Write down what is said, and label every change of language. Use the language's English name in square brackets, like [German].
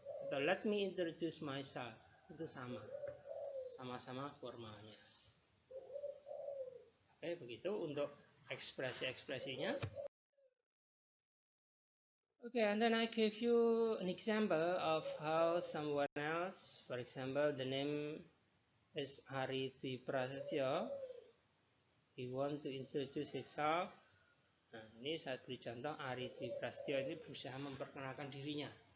[English] Atau let me introduce myself. [Indonesian] Itu sama-sama formalnya. Oke, begitu untuk ekspresi-ekspresinya. [English] Okay, and then I give you an example of how someone else, for example, the name is Ari Dwi Prasetyo. He want to introduce himself. [Indonesian] Nah, ini saya beri contoh, Ari Dwi Prasetyo ini berusaha memperkenalkan dirinya.